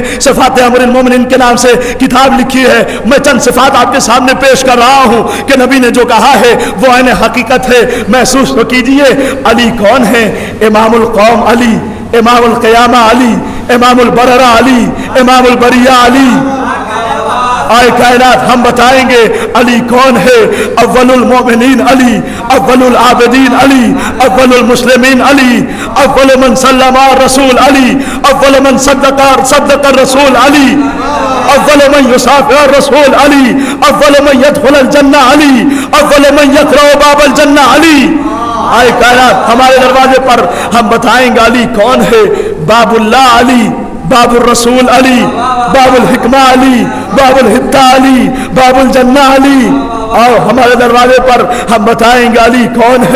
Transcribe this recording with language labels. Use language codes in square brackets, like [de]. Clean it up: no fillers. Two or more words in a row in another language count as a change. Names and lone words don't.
[ur] صفات امر المومنین کے نام سے کتاب لکھی ہے. میں چند صفات آپ کے سامنے پیش کر رہا ہوں کہ نبی نے جو کہا ہے وہ عین حقیقت ہے. محسوس تو کیجئے. علی کون ہے؟ [ar] امام القوم علی، امام القیامہ علی، امام البررہ علی، امام البریہ علی. [ur] آئے کائنات ہم بتائیں گے علی کون ہے. [ar] اول المومنین علی، اول العابدین علی، اول المسلمین علی، اول من سلم الرسول علی، اول من صدق الرسول علی، اول من یصافح الرسول علی، اول من يدخل الجنہ علی، اول من يقرأ باب الجنہ علی. [ur] آئے کائنات ہمارے دروازے پر ہم بتائیں گے علی کون ہے. [ar] باب اللہ علی، باب الرسول علی، باب الحکمہ علی، باب الحدہ علی، باب الجنہ علی. [ur] اور ہمارے دروازے پر ہم بتائیں گے علی کون ہے.